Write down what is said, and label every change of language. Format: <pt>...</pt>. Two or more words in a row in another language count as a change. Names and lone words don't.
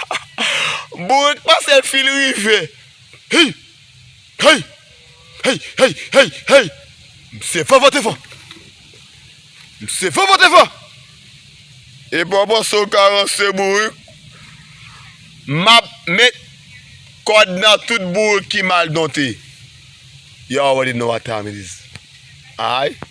<ht>Bourik pase l fin rive. Hey! Hey! Hey! Hey! Hey! Hey! Se van vante van. Se van vante van. E bon, bon, so karant se bourik. M ap met kòd nan tout bourik ki mal donte.</ht> <en>You already know what time it is. Aye?</en>